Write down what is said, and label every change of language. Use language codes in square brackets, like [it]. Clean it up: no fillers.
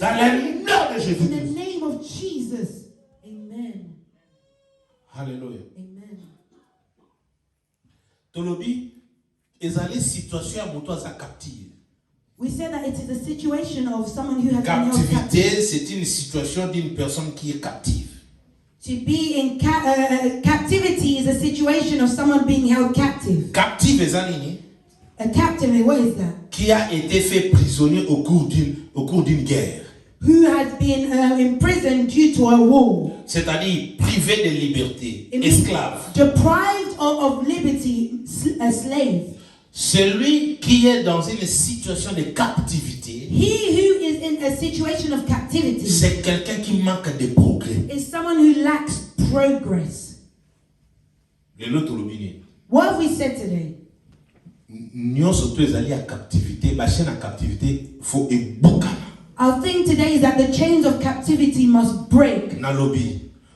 [fr] Dans [en] falling. [fr] le nom de [en] In the [fr] Jésus. [en] name of Jesus. Amen. Alléluia. Amen. [ln] Tolobi ezali situation ya moto aza captive. [en] We said that it is a situation of someone who has been held captive. [fr] Captivité, c'est une situation d'une personne qui est captive. [en] To be in captivity is a situation of someone being held captive. [ln] Captive eza nini? [en] A captive, what is that? [fr] Qui a été fait prisonnier au cours d'une guerre. [en] Who has been imprisoned due to a war. [fr] C'est-à-dire privé de liberté, [en] It means [fr] esclave. [en] deprived of liberty, a slave. [fr] Celui qui est dans une situation de captivité, [en] He who is in a situation of captivity [fr] c'est quelqu'un qui manque de progrès. [en] is someone who lacks progress. [ln] Lelo tolobi nini? [en] What have we said today? [ln] Nyonso to ezali ya captivité, ba chaîne ya captivité faut ebukana. [en] Our thing today is that the chains of captivity must break. [ln] Nalobi.